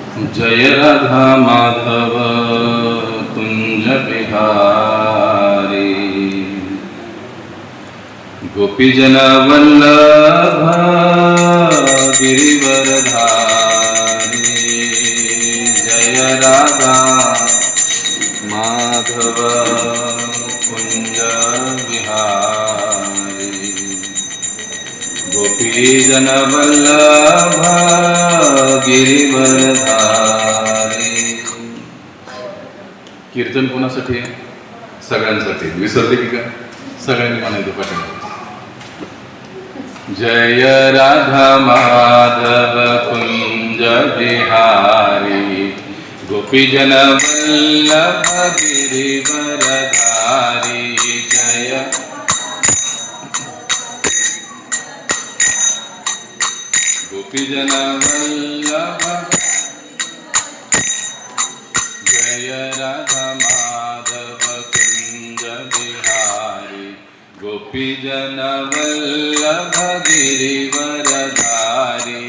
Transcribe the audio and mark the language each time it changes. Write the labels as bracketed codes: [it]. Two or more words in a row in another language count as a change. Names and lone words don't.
[hi] जय राधा माधव कुंज बिहारी गोपीजन वल्लभ गिरिवरधारी। जय राधा माधव कुंज बिहारी गोपीजन वल्लभ गिरिवरधारी। [mr] कीर्तन कोणासाठी आहे? सगळ्यांसाठी. विसरले की काय? सगळ्यांनी म्हणायचं पाठवलं. [hi] जय राधा माधव कुंज बिहारी गोपीजन वल्लभ गिरिवरधारी। जय गोपीजन वल्लभ जय राधा माधव कुंज बिहारी गोपीजन वल्लभ गिरिवरधारी।